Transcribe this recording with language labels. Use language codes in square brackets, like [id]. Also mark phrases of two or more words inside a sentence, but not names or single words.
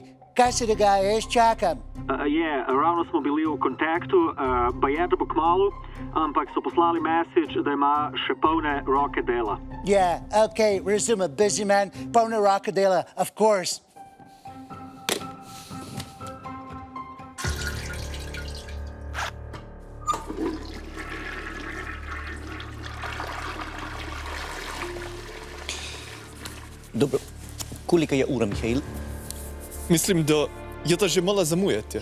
[sl] Kaj Dogaja, jaz čakam. Yeah, ravno smo bili v kontaktu, baje da bo kmalu, ampak so poslali message, da ima še polne roke dela. [en] Yeah, okay, resume a busy man, [sl] polne roke dela, [en] of course. [sl] Dobro, koliko je ura, Mihail? Mislim, da je ta že malo zamujate.